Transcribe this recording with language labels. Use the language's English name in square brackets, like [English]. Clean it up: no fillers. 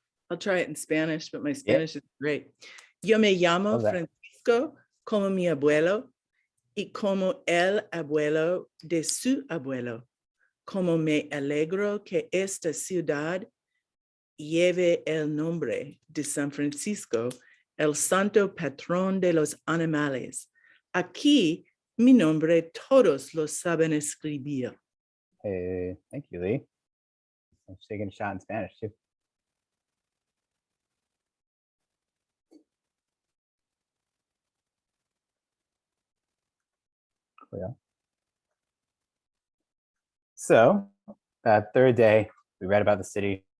[English] I'll try it in Spanish, but my Spanish is great. [Spanish] Yo me llamo Francisco como mi abuelo y como el abuelo de su abuelo. Como me alegro que esta ciudad lleve el nombre de San Francisco, el santo patrón de los animales. Aquí mi nombre todos lo saben escribir. [English] Hey, thank you, Lee. I'm taking a shot in Spanish too. Yeah. So that third day, we read about the city.